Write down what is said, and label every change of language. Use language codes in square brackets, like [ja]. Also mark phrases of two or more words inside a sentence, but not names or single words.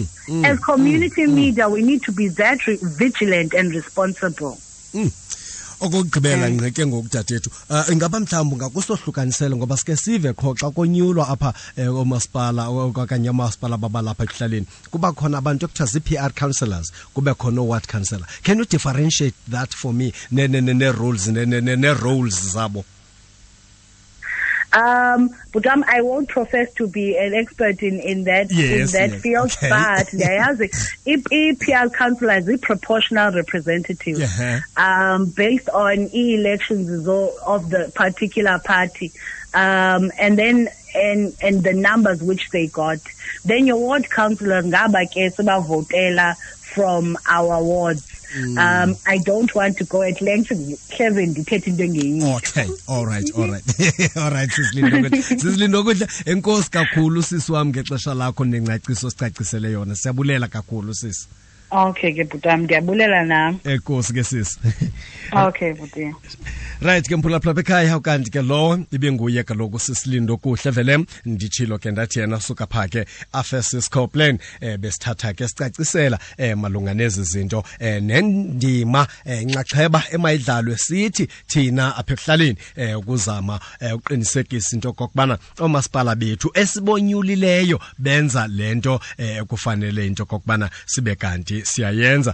[en] As community media, we need to be that vigilant and responsible. [xh] Okugqibela ngqeke ngokudadethu ingaba mhlawumbi ngakusohlukanisela ngoba sike sive khoxa konyulwa apha omasipala okanye amasipala babalapha ekuhlaleni kuba khona abantu ekuthiwa zii- [en] PR councillors [xh] kube khona [en] ward councillor. Can you differentiate that for me [xh] ne-roles ne-roles zabo? [en] But I won't profess to be an expert in that field, okay. But there's PR councillors, the proportional representative, based on elections of the particular party, and then and the numbers which they got. Then your ward councillors [xh] ngaba ke sebavotela [en] from our wards. I don't want to go at length. Kevin, okay, all right. [xh] Sizilindokuhle enkosi kakhulu sisi wami ngexesha lakho nengcaciso sicacisele yona. Siyabulela kakhulu sisi. Okay ke butami, ndiyabulela nami. Enkosi ke sisi. Okay buti. Right ke mphulaphula ekhaya ukanti ke lo ibenguye kaloku Lindokuhle Vellem ndichilo ke ndathi yena suka phake Afesis-corplan besithatha ke sicacisela malunga nezi zinto nendima inxaxheba emayidlalwe sithi thina apha ekuhlaleni ukuzama uqinisekisa into kokubana omasipala bethu esibonyulileyo benza lento kufanele into kokubana sibe kanti siyayenza.